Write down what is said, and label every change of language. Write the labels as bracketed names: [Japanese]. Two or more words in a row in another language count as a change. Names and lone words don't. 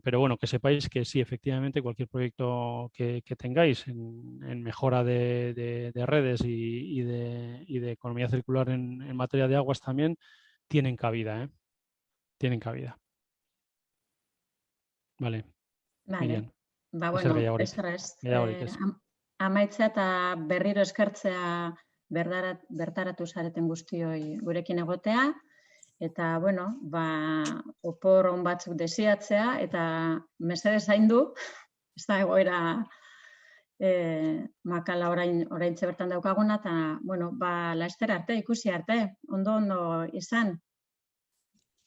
[Spanish] Pero bueno, que sepáis que sí, efectivamente, cualquier proyecto que tengáis en mejora de redes y de economía circular en materia de aguas también, tienen cabida, tienen cabida. Vale, Miriam. [Basque] Bueno, amaitza eta berriro eskertzea bertaratu zareten guztioi gurekin egotea, eta, bueno, opor on batzuk desiatzea, eta mesedez zaindu, ez da egoera makala oraintxe bertan daukaguna, eta, bueno, laster arte, ikusi arte, ondo izan.